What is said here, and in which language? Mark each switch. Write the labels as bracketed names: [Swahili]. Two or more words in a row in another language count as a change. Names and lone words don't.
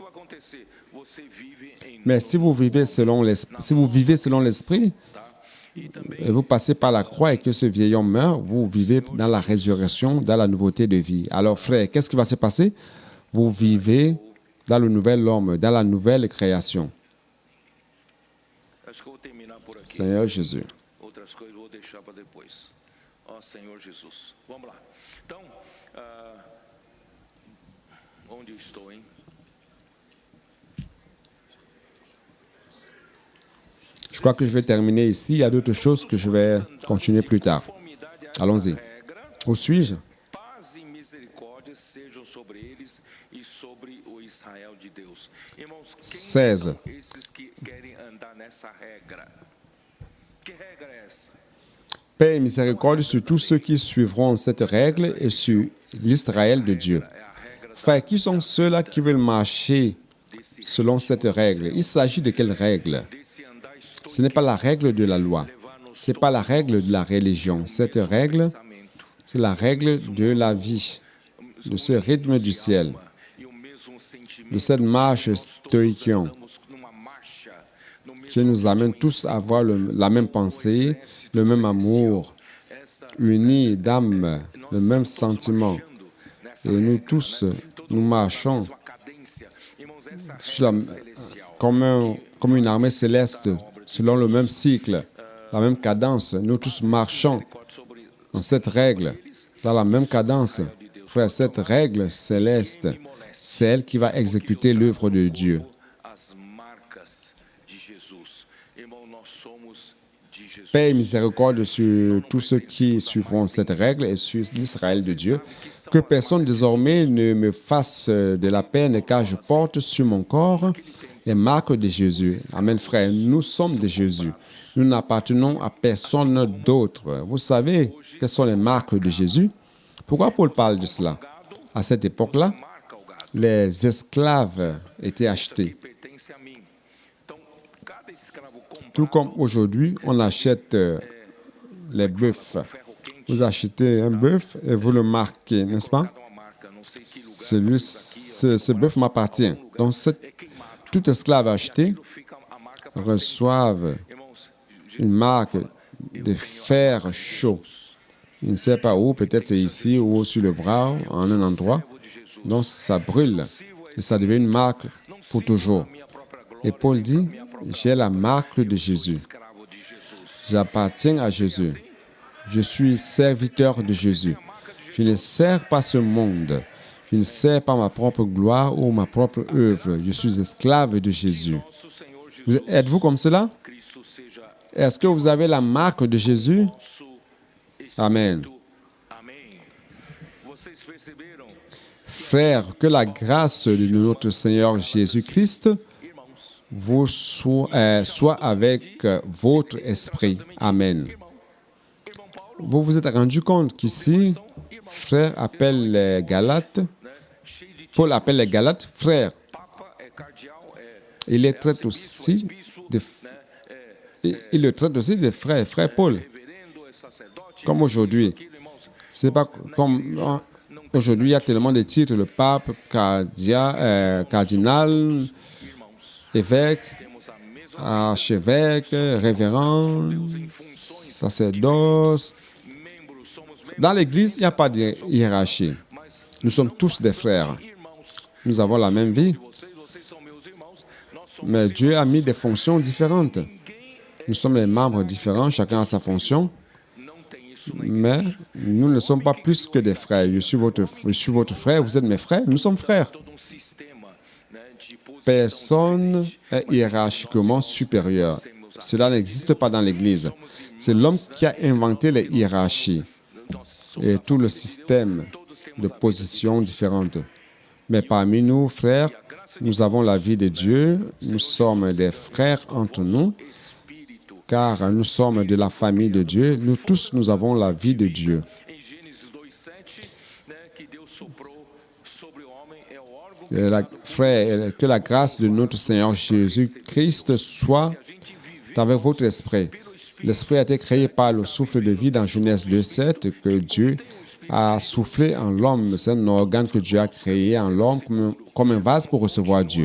[French] Mais si vous vivez selon l'Esprit, et vous passez par la croix et que ce vieil homme meurt, vous vivez dans la résurrection, dans la nouveauté de vie. Alors, frère, qu'est-ce qui va se passer? Vous vivez dans le nouvel homme, dans la nouvelle création. [Portuguese] Acho que eu vou terminar por aqui. [French] Seigneur Jésus. [Portuguese] Outras coisas eu vou deixar para depois. Ó Senhor Jesus. Vamos lá. Então, onde eu estou, hein? [French] Je crois que je vais terminer ici. Il y a d'autres choses que je vais continuer plus tard. Allons-y. Où suis-je? [Portuguese] Paz e misericórdia sejam sobre eles e sobre o Israel de Deus. Irmãos, quem 16. são esses que querem andar nessa regra? Que regra é essa? [French] Paix et miséricorde sur tous ceux qui suivront cette règle et sur l'Israël de Dieu. [Portuguese] É a regra [French] Frères, qui sont ceux-là qui veulent marcher selon cette règle? Il s'agit de quelle règle? [Portuguese] desse andar [French] Ce n'est pas la règle de la loi. Ce n'est pas la règle de la religion. Cette règle, [Portuguese] pensamento. [French] c'est la règle de la vie, de ce rythme du ciel, [Portuguese] E o mesmo sentimento [French] de cette marche stoïque [Portuguese] estamos numa marcha, no mesmo [French] qui nous amène tous à avoir la même pensée, le même amour, unis d'âme, le même sentiment. Et nous tous, nous marchons sur comme une armée céleste, selon le même cycle, la même cadence. Nous tous marchons dans cette règle, dans la même cadence. Frère, cette règle céleste, c'est elle qui va exécuter l'œuvre de Dieu. [Portuguese] as marcas de Jesus. Irmão, nós somos de Jesus. [French] Paix et miséricorde sur tous ceux qui suivront cette règle et sur l'Israël de Dieu. Que personne désormais ne me fasse de la peine, car je porte sur mon corps les marques de Jésus. Amen, frère. Nous sommes de Jésus. Nous n'appartenons à personne d'autre. Vous savez quelles sont les marques de Jésus? Pourquoi Paul parle de cela? À cette époque-là, [Portuguese] Marca o gado [French] les esclaves étaient achetés. [Portuguese] que pertence a mim. Então, cada escravo [French] Tout [Portuguese] comprado [French] comme aujourd'hui, on achète les bœufs. [Portuguese] ferro quente, [French] Vous achetez un bœuf et vous le marquez, n'est-ce pas? [Portuguese] cada uma marca, não sei que lugar, [French] Ce bœuf m'appartient. Donc, tout esclave acheté [Portuguese] fica a marca para [French] reçoive [Portuguese] irmãos. [French] une marque de fer chaud. Il ne sait pas où, peut-être c'est ici ou sur le bras, en un endroit. Donc, ça brûle et ça devient une marque pour toujours. [Portuguese] Minha própria glória, [French] Et Paul dit, j'ai la marque de Jésus. [Portuguese] escravo de Jesus. [French] J'appartiens à Jésus. Je suis serviteur de Jésus. Je ne sers pas ce monde. Je ne sers pas ma propre gloire ou ma propre œuvre. Je suis esclave de Jésus. [Portuguese] Nosso Senhor Jesus [French] Êtes-vous comme cela? [Portuguese] Cristo seja [French] Est-ce que vous avez la marque de Jésus? [Portuguese] nosso [French] Amen. [Portuguese] Espírito. Amém. Vocês perceberam, [French] Frères, que la grâce de notre Seigneur Jésus-Christ [Portuguese] irmãos? [French] vous soit avec votre esprit. Amen. [Portuguese] Irmão Paulo, [French] Vous vous êtes rendu compte qu'ici, frère appelle les Galates, [Portuguese] cheio de [French] Paul appelle les Galates frères. [Portuguese] papa, é cardeal, [French] Il les traite aussi de, il le traite aussi de frères, frère Paul. [Portuguese] reverendo, é sacerdote, [French] Comme aujourd'hui. [Portuguese] aquilo, irmãos. [French] C'est pas comme aujourd'hui, il y a tellement de titres, le pape, cardinal, évêque, [Portuguese] Temos a mesma [French] archevêque, révérend, [Portuguese] em funções, [French] sacerdoce. [Portuguese] membros, somos membros, [French] Dans l'Église, il n'y a pas de hiérarchie. [Portuguese] mas [French] Nous sommes tous des frères. [Portuguese] irmãos, [French] Nous avons la même vie, [Portuguese] vocês são meus irmãos, nós somos [French] mais Dieu a mis des fonctions différentes. Nous sommes des membres différents, chacun a sa fonction, [Portuguese] não tem isso na [French] mais nous ne sommes pas plus que des frères. Je suis votre frère, vous êtes mes frères, nous sommes frères. [Portuguese] todo sistema, né, de posição. [French] Personne est hiérarchiquement supérieur. Cela n'existe pas dans l'Église. C'est l'homme qui a inventé les hiérarchies et tout le système de positions différentes. Mais parmi nous, frères, nous avons la vie de Dieu, nous sommes des frères entre nous, [Portuguese] Espírito. [French] car nous sommes de la famille de Dieu. Nous tous, nous avons la vie de Dieu. [Portuguese] Em Gênesis 2:7, né, que Deus soprou sobre o homem é o órgão [French] Et frères, que la grâce de notre Seigneur Jésus-Christ soit avec votre esprit. L'esprit a été créé par le souffle de vie dans Genèse 2:7 que Dieu a soufflé en l'homme. C'est un organe que Dieu a créé en l'homme comme un vase pour recevoir Dieu.